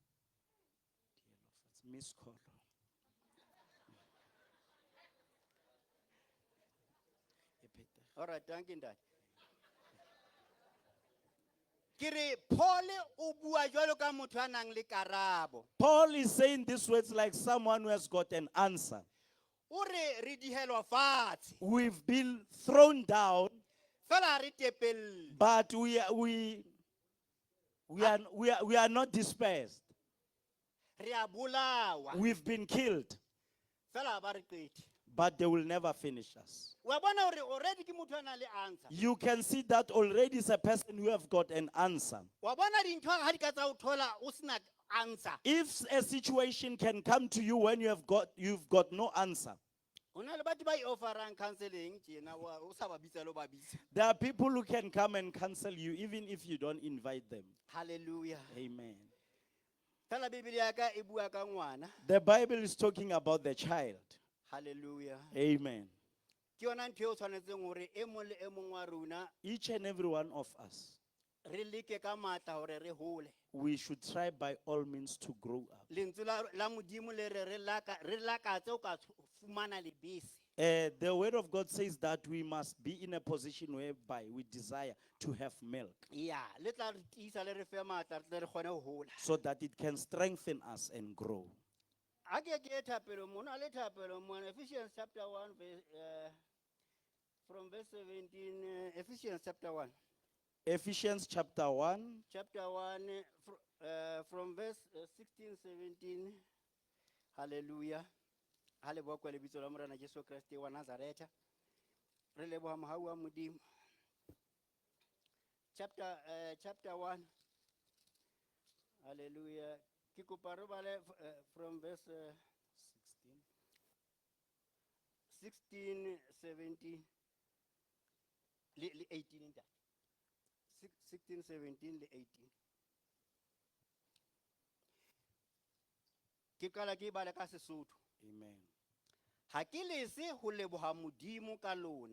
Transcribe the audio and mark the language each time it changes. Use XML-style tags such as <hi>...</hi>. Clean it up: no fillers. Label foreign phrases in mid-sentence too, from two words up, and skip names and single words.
<en>Miss call. All right, thank you, Dad.</en> <st>Kiri Paul o bua jwalo ka motho a nang le karabo.</st> <en>Paul is saying these words like someone who has got an answer.</en> <st>O re re dihelwa fatshe.</st> <en>We've been thrown down,</en> <st>Fela ha re tepelle.</st> <en>but we are not dispersed.</en> <st>Re a bolawa.</st> <en>We've been killed,</en> <st>Fela ha ba re qete.</st> <en>but they will never finish us.</en> <st>Wa bona hore already ke motho a nang le answer.</st> <en>You can see that already is a person who have got an answer.</en> <st>Wa bona dintho ha di ka tsa o thola o sena answer.</st> <en>If a situation can come to you when you've got no answer,</en> <st>Hona le batho ba i-offerang counseling tjena o sa ba bitsa lo ba bitsa.</st> <en>there are people who can come and counsel you even if you don't invite them. Hallelujah. Amen.</en> <st>Fela Bibele ya ka e bua ka ngwana.</st> <en>The Bible is talking about the child. Hallelujah. Amen.</en> <st>Ke yona ntho eo tshwanetseng hore e mong le e mong wa rona</st> <en>Each and every one of us,</en> <st>re leke ka matla hore re hole.</st> <en>we should try by all means to grow up.</en> <st>Lentswe la Modimo le re re lakatse o ka fumana lebese.</st> <en>The word of God says that we must be in a position whereby we desire to have milk Yeah,</en> <st>le tla re tiisa le re fe matla re tle re kgone ho hola.</st> <en>so that it can strengthen us and grow.</en> <st>Ha ke ke thapelo mona</st> <en>le thapelo mona Ephesians chapter 1 verse from verse 17 Ephesians chapter 1 Ephesians chapter 1, from verse 16 17. Hallelujah.</en> <st>Hale bua kwa lebitso la morena Jesu Kriste wa Nazareta. Re leboha mohau wa Modimo.</st> <en>Chapter 1.</en> <st>Hallelujah. Ke kopa re bale</st> <en>from verse</en> <st>16 17 le 18 nta. 16 17 le 18. Ke kala ke bale ka Sesotho. amen. Ha ke lese ho leboha Modimo ka lona.</st>